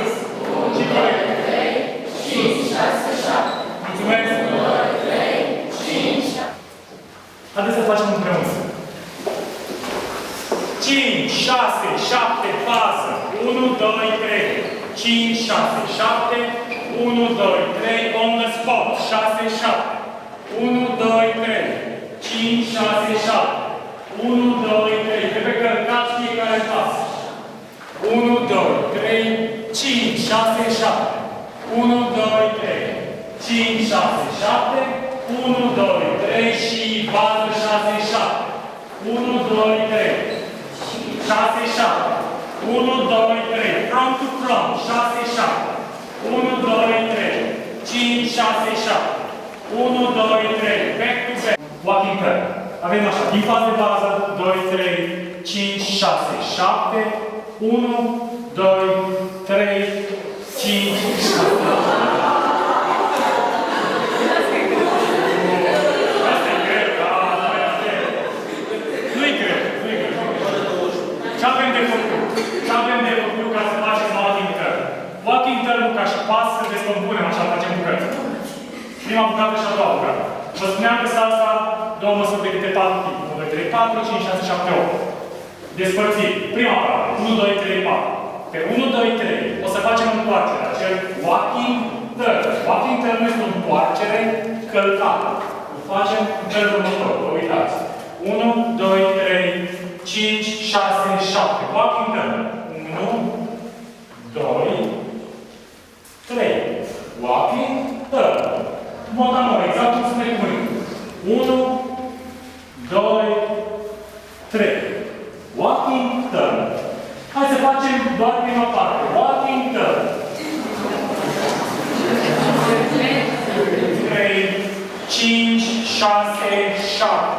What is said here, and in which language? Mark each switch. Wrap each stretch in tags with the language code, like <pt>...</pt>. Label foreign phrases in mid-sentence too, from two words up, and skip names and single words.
<ro>1, 2, 3, 5, 6, 7. Mulțumesc! 1, 2, 3, 5, 6. Haideți să facem împreună. 5, 6, 7, bază. 1, 2, 3. 5, 6, 7. 1, 2, 3.</ro> <en>On the spot.</en> <ro>6, 7. 1, 2, 3. 5, 6, 7. 1, 2, 3. Trebuie călcați fiecare pas. 1, 2, 3. 5, 6, 7. 1, 2, 3. 5, 6, 7. 1, 2, 3 și bază 6, 7. 1, 2, 3. 6, 7. 1, 2, 3.</ro> <en>Front to front. 6, 7.</en> <ro>1, 2, 3. 5, 6, 7.</ro> <en>1, 2, 3. Back to back. Walking turn.</en> <ro>Avem așa. Din fază de bază. 2, 3, 5, 6, 7. 1, 2, 3, 5, 6. Ce avem de făcut? Ce avem de făcut ca să facem</ro> <en>walking turn? Walking turn-</en> <ro>ul ca și pas să descompunem, așa facem bucăți. Prima bucată și a doua bucată. Vă spuneam că salsa, două măsuri de câte 4 timp. 1, 2, 3, 4, 5, 6, 7, 8. Despărțit. Prima parte. 1, 2, 3, 4. Pe 1, 2, 3 o să facem întoarcere. Acel</ro> <en>walking turn. Walking turn</en> <ro>nu este o întoarcere călcată. Îl facem în felul următor. Vă uitați. 1, 2, 3, 5, 6, 7.</ro> <en>Walking turn.</en> <ro>1, 2, 3.</ro> <en>Walking turn.</en> <ro>Motamor, exact cum spune cuvântul. 1, 2, 3.</ro> <en>Walking turn.</en> <ro>Hai să facem doar prima parte.</ro> <en>Walking turn. 3, 5, 6, 7.</en>